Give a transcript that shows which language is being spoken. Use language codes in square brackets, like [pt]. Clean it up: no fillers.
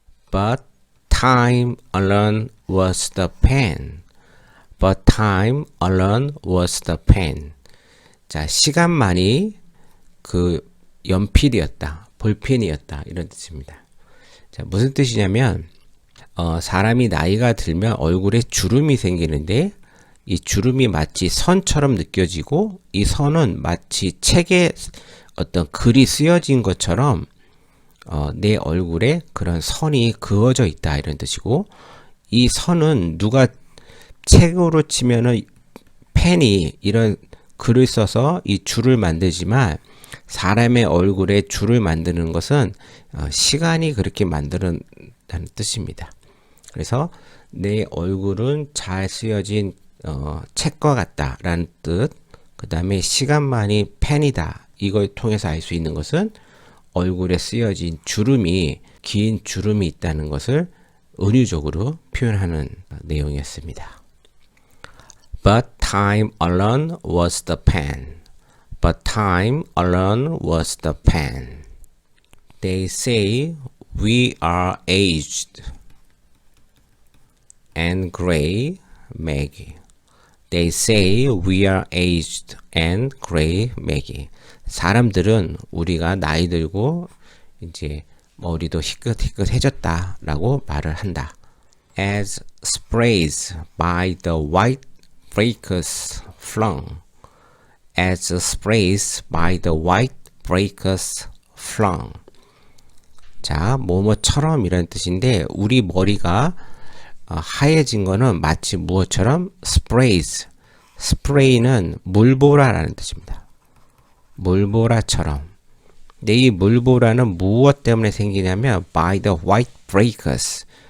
[en] But time alone was the pen. But time alone was the pen. [ko] 자, 시간만이 그 연필이었다, 볼펜이었다 이런 뜻입니다. 자, 무슨 뜻이냐면 사람이 나이가 들면 얼굴에 주름이 생기는데 이 주름이 마치 선처럼 느껴지고 이 선은 마치 책에 어떤 글이 쓰여진 것처럼 내 얼굴에 그런 선이 그어져 있다 이런 뜻이고, 이 선은 누가 책으로 치면은 펜이 이런 글을 써서 이 줄을 만들지만 사람의 얼굴에 줄을 만드는 것은 시간이 그렇게 만드는 뜻입니다. 그래서 내 얼굴은 잘 쓰여진 책과 같다라는 뜻, 그 다음에 시간만이 펜이다, 이걸 통해서 알 수 있는 것은 얼굴에 쓰여진 주름이, 긴 주름이 있다는 것을 은유적으로 표현하는 내용이었습니다. [en] But time alone was the pen. But time alone was the pen. They say we are aged and gray, Maggie. They say we are aged and gray, Maggie. [ko] 사람들은 우리가 나이 들고 이제 머리도 희끗희끗해졌다라고 말을 한다. [en] As sprays by the white breakers flung. As sprays by the white breakers flung. [ko] 자, 뭐뭐처럼 이런 뜻인데, 우리 머리가 하얘진 거는 마치 무엇처럼? [en] sprays. [ko] 스프레이는 물보라라는 뜻입니다. 물보라처럼. 근데 이 물보라는 무엇 때문에 생기냐면 [en] by the white breakers.